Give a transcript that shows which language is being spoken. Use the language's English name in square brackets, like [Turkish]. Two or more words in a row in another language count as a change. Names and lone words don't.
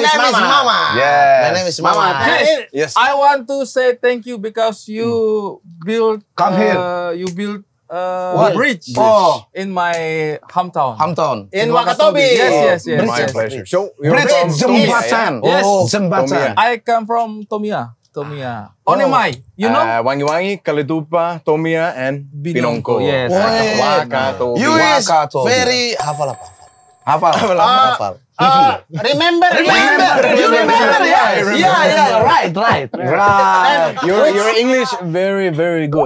[English] name is Mama. Yes. My name is Mama. Yes. I want to say thank you because you built Come here. You built What? a bridge in my hometown. Hamton. In Wakatobi. Yes. My pleasure. So you're Bridge from jembatan. Yes. Jembatan. I come from Tomia. Onemai, you know? Wangi-Wangi, Kaledupa, Tomia, and Pinongko. Yes. Wakatobi. You is Wakatobi. very hafal. Remember. You remember? Yeah. Right. Your English very, very good.